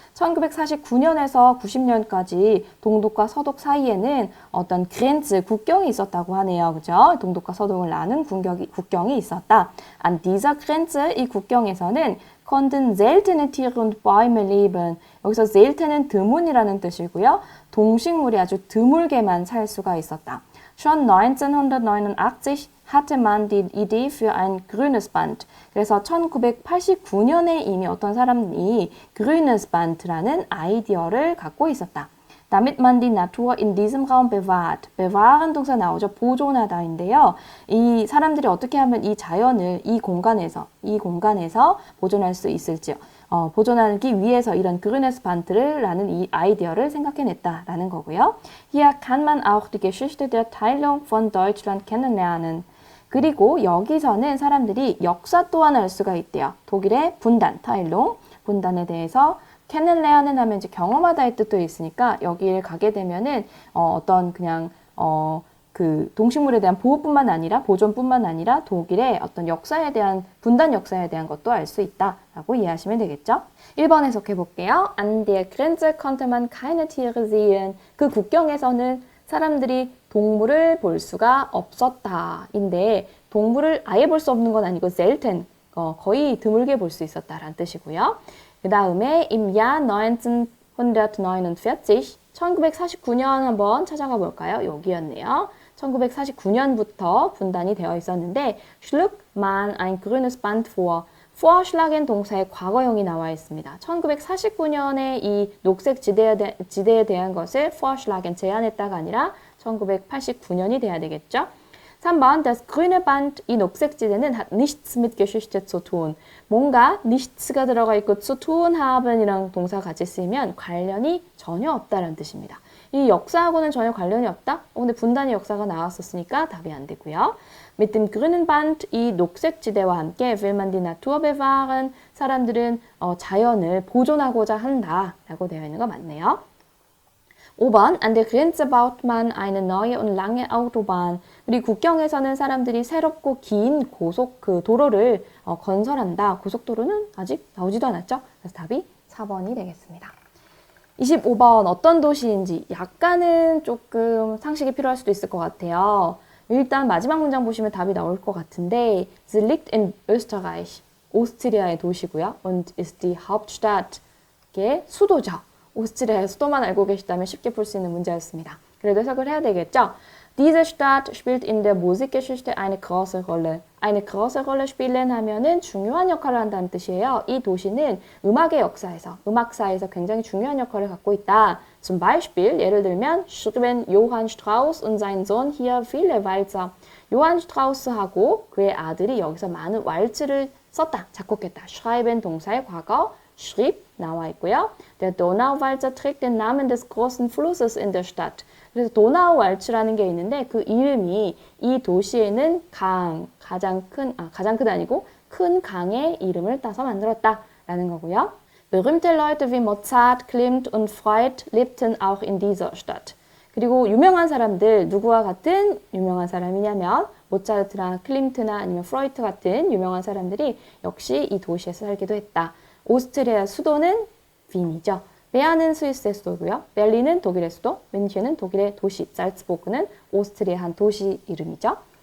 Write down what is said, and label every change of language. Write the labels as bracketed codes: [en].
[ko] 1949년에서 90년까지 동독과 서독 사이에는 어떤 Grenze, 국경이 있었다고 하네요. 그죠? 동독과 서독을 나눈 국경이 있었다. [de] An dieser Grenze, [ko] 이 국경에서는 [de] konnten seltene Tiere und Bäume leben. [ko] 여기서 selten은 드문이라는 뜻이고요. 동식물이 아주 드물게만 살 수가 있었다. [de] Schon 1989 hatte man die Idee für ein grünes Band. [ko] 그래서 1989년에 이미 어떤 사람이 grünes Band라는 아이디어를 갖고 있었다. [de] Damit man die Natur in diesem Raum bewahrt. [ko] bewahren 동사 나오죠. 보존하다인데요. 이 사람들이 어떻게 하면 이 자연을 이 공간에서 보존할 수 있을지요. 보존하기 위해서 이런 grünes Band라는 이 아이디어를 생각해냈다라는 거고요. [de] Hier kann man auch die Geschichte der Teilung von Deutschland kennenlernen. [ko] 그리고 여기서는 사람들이 역사 또한 알 수가 있대요. 독일의 분단, Teilung, 분단에 대해서 kennenlernen 하면 이제 경험하다의 뜻도 있으니까 여기에 가게 되면은 어떤 그냥 그 동식물에 대한 보호뿐만 아니라 보존뿐만 아니라 독일의 어떤 역사에 대한 분단 역사에 대한 것도 알 수 있다라고 이해하시면 되겠죠. 1번 해석해 볼게요. [de] An der Grenze konnte man keine Tiere sehen. [ko] 그 국경에서는 사람들이 동물을 볼 수가 없었다인데 동물을 아예 볼 수 없는 건 아니고 selten, 거의 드물게 볼 수 있었다라는 뜻이고요. 그 다음에 [de] im Jahr 1949, [ko] 1949년 한번 찾아가 볼까요? 여기였네요. 1949년부터 분단이 되어 있었는데 [de] schlug man ein grünes Band vor. [ko] vorschlagen 동사의 과거형이 나와 있습니다. 1949년에 이 녹색 지대에 대한 것을 vorschlagen, 제안했다가 아니라 1989년이 돼야 되겠죠. [de] 3번, das grüne Band, [ko] 이 녹색 지대는 [de] hat nichts mit Geschichte zu tun. [ko] 뭔가 nichts가 들어가 있고 zu tun haben이라는 동사가 같이 쓰이면 관련이 전혀 없다라는 뜻입니다. 이 역사하고는 전혀 관련이 없다? 근데 분단의 역사가 나왔었으니까 답이 안 되고요. [de] Mit dem grünen Band, [ko] 이 녹색 지대와 함께 [de] will man die Natur bewahren, [ko] 사람들은 자연을 보존하고자 한다 라고 되어 있는 거 맞네요. [de] 5번, an der Grenze baut man eine neue und lange Autobahn. [ko] 우리 국경에서는 사람들이 새롭고 긴 도로를 건설한다. 고속도로는 아직 나오지도 않았죠? 그래서 답이 4번이 되겠습니다. 25번, 어떤 도시인지 약간은 조금 상식이 필요할 수도 있을 것 같아요. 일단 마지막 문장 보시면 답이 나올 것 같은데 [de] Sie liegt in Österreich, [ko] 오스트리아의 도시고요. [de] Und ist die Hauptstadt, [ko] 이게 수도죠. 오스트리아의 수도만 알고 계시다면 쉽게 풀 수 있는 문제였습니다. 그래도 해석을 해야 되겠죠? [de] Diese Stadt spielt in der Musikgeschichte eine große Rolle. Eine große Rolle spielen [ko] 하면은 중요한 역할을 한다는 뜻이에요. 이 도시는 음악의 역사에서, 음악사에서 굉장히 중요한 역할을 갖고 있다. [de] Zum Beispiel, [ko] 예를 들면 [de] schrieben Johann Strauss und sein Sohn hier viele Walzer. [ko] 요한 스트라우스하고 그의 아들이 여기서 많은 왈츠를 썼다, 작곡했다. schreiben 동사의 과거, schrieb 나와 있고요. [de] Der Donauwalzer trägt den Namen des großen Flusses in der Stadt. [ko] 그래서 도나우 왈츠라는 게 있는데 그 이름이 이 도시에는 가장 큰 아니고 큰 강의 이름을 따서 만들었다라는 거고요. [de] Berühmte Leute wie Mozart, Klimt und Freud lebten auch in dieser Stadt. [ko] 그리고 유명한 사람들, 누구와 같은 유명한 사람이냐면 모차르트나 클림트나 아니면 프로이트 같은 유명한 사람들이 역시 이 도시에서 살기도 했다. 오스트리아 수도는 빈이죠. 베아는 스위스의 수도고요. 베를린은 독일의 수도, 뮌헨은 독일의 도시, 살츠부르크는 오스트리아 한 도시 이름이죠.